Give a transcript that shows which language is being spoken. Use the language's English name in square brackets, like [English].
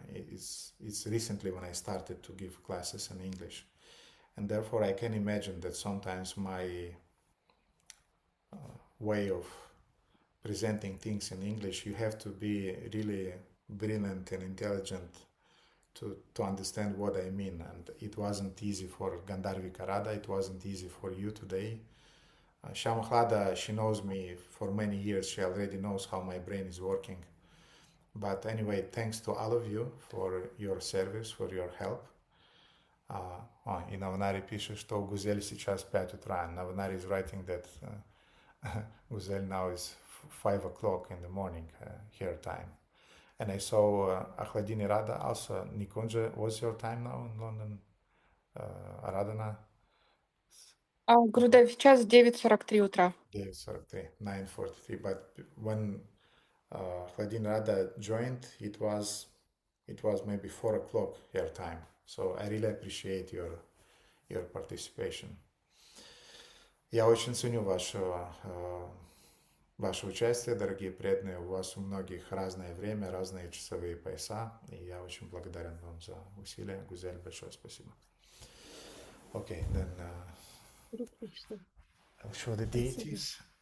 [English] It's recently when I started to give classes in English, and therefore I can imagine that sometimes my way of presenting things in English, you have to be really brilliant and intelligent to understand what I mean, and it wasn't easy for Gandharvika Radha, it wasn't easy for you today. Shamhlada, she knows me for many years. She already knows how my brain is working. But anyway, thanks to all of you for your service, for your help. [Russian] И Наванари пишет, что у Гузель сейчас 5 утра. [English] Наванари is writing that Guzel now is 5 o'clock in the morning, here time. And I saw Ahladini Radha also. Nikunja, what's your time now in London? Aradhana? [Russian] Гурудев, сейчас 9:43 утра. [English] 9:43, 9:43. But when Ahladini Radha joined, it was maybe 4 o'clock your time. So I really appreciate your participation. [Russian] Я очень ценю ваше участие, дорогие преданные. У вас у многих разное время, разные часовые пояса. И я очень благодарен вам за усилия. Гузель, большое спасибо. [English] Okay, then I'll show the deities.